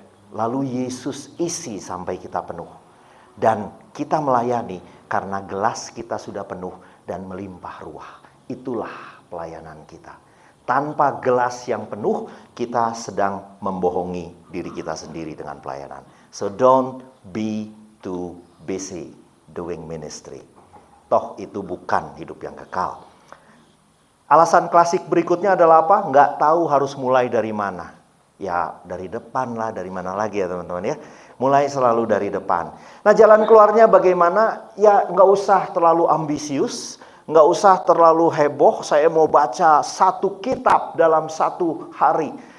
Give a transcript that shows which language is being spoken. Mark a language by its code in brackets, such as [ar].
[id] Lalu Yesus isi sampai kita penuh. Dan kita melayani karena gelas kita sudah penuh dan melimpah ruah. Itulah pelayanan kita. Tanpa gelas yang penuh, kita sedang membohongi diri kita sendiri dengan pelayanan. [en] So don't be too busy doing ministry. [id] Toh itu bukan hidup yang kekal. Alasan klasik berikutnya adalah apa? Nggak tahu harus mulai dari mana. Ya dari depan lah, dari mana lagi ya teman-teman ya. Mulai selalu dari depan. Nah jalan keluarnya bagaimana? Ya nggak usah terlalu ambisius. Nggak usah terlalu heboh, saya mau baca 1 kitab dalam 1 hari.